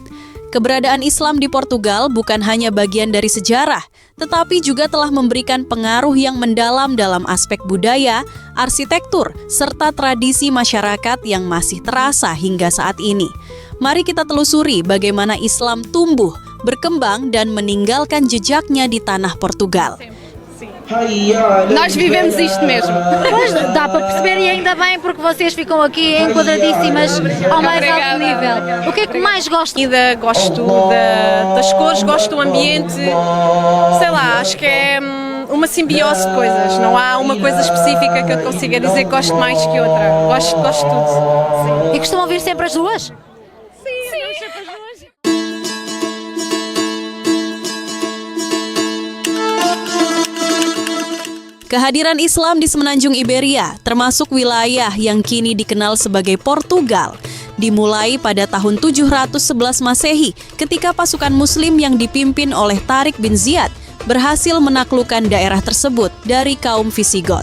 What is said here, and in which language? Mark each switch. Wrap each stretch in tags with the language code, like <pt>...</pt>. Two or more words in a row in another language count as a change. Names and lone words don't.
<id>Keberadaan Islam di Portugal bukan hanya bagian dari sejarah, tetapi juga telah memberikan pengaruh yang mendalam dalam aspek budaya, arsitektur, serta tradisi masyarakat yang masih terasa hingga saat ini. Mari kita telusuri bagaimana Islam tumbuh, berkembang, dan meninggalkan jejaknya di tanah Portugal.</id> <pt>Nós vivemos isto mesmo. Pois, dá para perceber e ainda bem porque vocês ficam aqui enquadradíssimas ao mais alto nível. O que é que mais gosta? Gosto das cores, gosto do ambiente. Sei lá, acho que é uma simbiose de coisas. Não há uma coisa específica que eu consiga dizer que gosto mais que outra. Gosto de tudo. Sim. E costumam vir sempre as duas? Sim, sempre as duas.</pt> <id>Kehadiran Islam di semenanjung Iberia, termasuk wilayah yang kini dikenal sebagai Portugal, dimulai pada tahun 711 Masehi ketika pasukan Muslim yang dipimpin oleh Tariq bin Ziyad berhasil menaklukkan daerah tersebut dari kaum Visigoth.</id>